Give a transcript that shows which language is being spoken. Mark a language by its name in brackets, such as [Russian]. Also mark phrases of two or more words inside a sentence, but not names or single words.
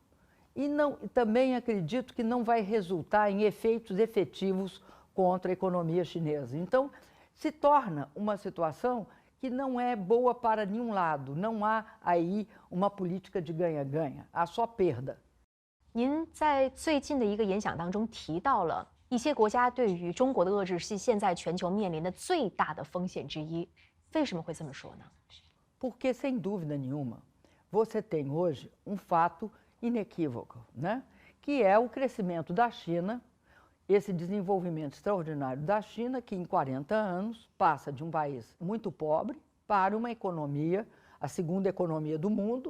[Portuguese] E também acredito que não vai resultar em efeitos efetivos contra a economia chinesa. Então, se torna uma situação que não é boa para nenhum lado. Não há aí uma política de ganha-ganha, há só perda. [Chinese] 您在最近的一个演讲当中提到了一些国家对于中国的遏制是现在全球面临的最大的风险之一。为什么会这么说呢？ [Portuguese] Porque, sem dúvida nenhuma, você tem hoje fato inequívoco, né? Que é o crescimento da China, esse desenvolvimento extraordinário da China, que em 40 anos passa de um país muito pobre para uma economia, a segunda economia do mundo.